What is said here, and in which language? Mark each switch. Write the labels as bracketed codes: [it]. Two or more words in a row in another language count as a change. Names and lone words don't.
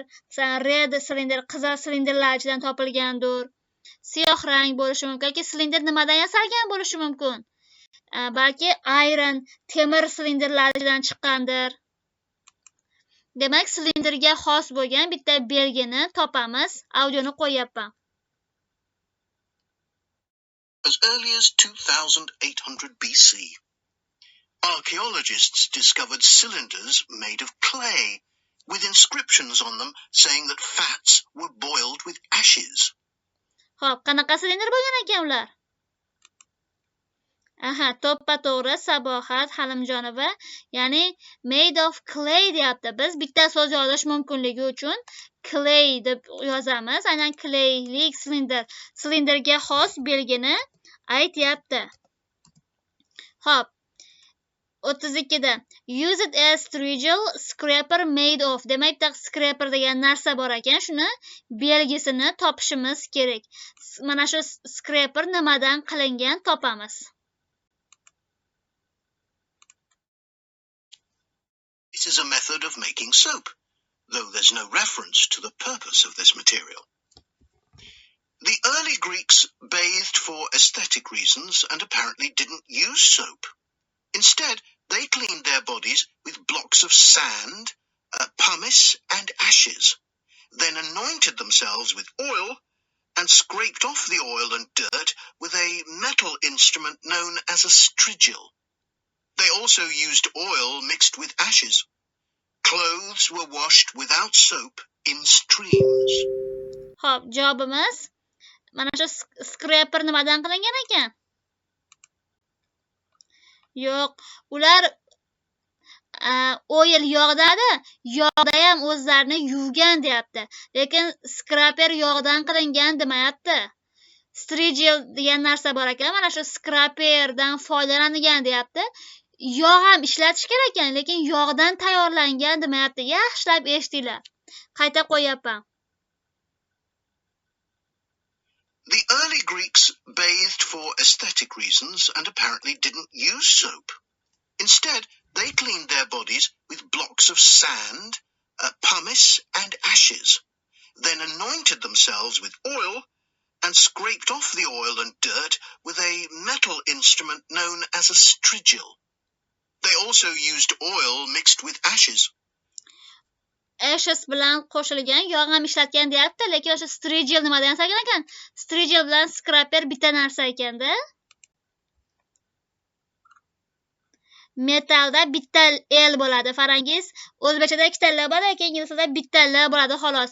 [uz] Masalan, red silindr, qizil silindrlar ichidan topilgandir. Siyoh rang bo'lishi mumkin yoki silindr nimadan yasalgan bo'lishi mumkin? Balki iron, temir silindrlardan chiqqandir. Demak, silindrga xos bo'lgan bitta belgini topamiz. Audioni qo'yapman. [en] As early as 2800 BC, archaeologists discovered cylinders made of clay with inscriptions on them saying that fats were boiled with ashes. [uz] Xo'p, qanaqa silindr bo'lgan ekan ular? Aha, to'ppa-to'g'ri Sabohat Halimjonova, ya'ni [en] made of clay [uz] deyapti. Biz bitta so'z yozish mumkinligi uchun clay deb yozamiz. Aynan claylik silindrga xos belgini aytyapti. [en] Xo'p, 32da use it as strigil scraper made of. [uz] Demak, bitta scraper degan narsa bor ekan, shuni belgisini topishimiz kerak. Mana shu scraper nimadan qilingan topamiz. [en] This is a method of making soap, though there's no reference to the purpose of this material. The early Greeks bathed for aesthetic reasons and apparently didn't use soap. Instead, they cleaned their bodies with blocks of sand, pumice, and ashes, then anointed themselves with oil and scraped off the oil and dirt with a metal instrument known as a strigil. They also used oil mixed with ashes. Clothes were washed without soap in streams. [uz] Xo'p, javobimiz mana shu scraper nimadan qilingan ekan? Yo'q, ular oil yog'dadi, yog'da ham o'zlarini yuvgan deyapti. Lekin scraper yog'dan qilingan demayapti. Strigil degan narsa bor ekan, mana shu scraperdan foydalangan deyapti. Yog' ham ishlatish kerak ekan, lekin yog'dan tayyorlangan demayapti. Yaxshilab eshitinglar. Qayta qo'yapman. [en] The early Greeks bathed for aesthetic reasons and apparently didn't use soap. Instead, they cleaned their bodies with blocks of sand, pumice, and ashes, then anointed themselves with oil and scraped off the oil and dirt with a metal instrument known as a strigil. They also used oil mixed with ashes. [uz] Ashes bilan qo'shilgan yog' ham ishlatgan deyapti, lekin o'sha strigil nimadan yasalgan ekan? Strigil bilan scraper bitta narsa ekanda. Metalda bitta L bo'ladi, farangiz. O'zbekchada ikkita L bo'ladi, lekin inglizchada bitta L bo'ladi xolos.